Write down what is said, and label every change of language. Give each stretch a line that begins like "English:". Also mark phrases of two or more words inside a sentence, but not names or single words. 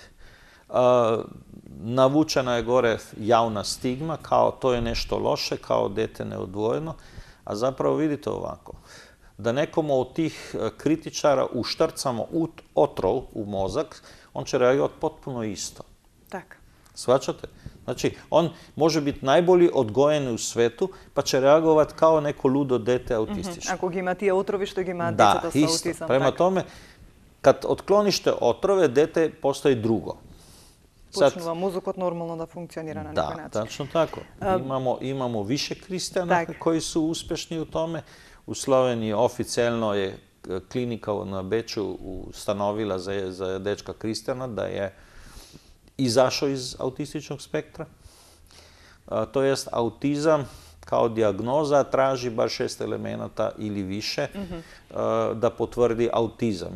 Serbian: Navučena je gore javna stigma, kao to je nešto loše, kao dete neodvojeno, a zapravo vidite ovako, da nekomu od tih kritičara uštrcamo otrov u mozak, on će reagirati potpuno isto.
Macedonian: Така.
Serbian: Shvaćate? Znači, on može biti najbolji odgojen u svetu, pa će reagovati kao neko ludo dete autistično.
Macedonian: Ако ги има тие отрови, што ги имаат децата со
Serbian: isto.
Macedonian: аутизам.
Serbian: Prema tome, kad otkloniš te otrove, dete postaje drugo.
Macedonian: Почнува мозокот нормално да функционира на некој
Serbian: Da,
Macedonian: начин.
Serbian: tačno tako. Imamo više kristijana koji su uspješni u tome. U Sloveniji oficijelno je klinika na Beču ustanovila za dečka kristijana da je izašao iz autističnog spektra. To jest, autizam kao dijagnoza traži bar 6 elemenata ili više da potvrdi autizam.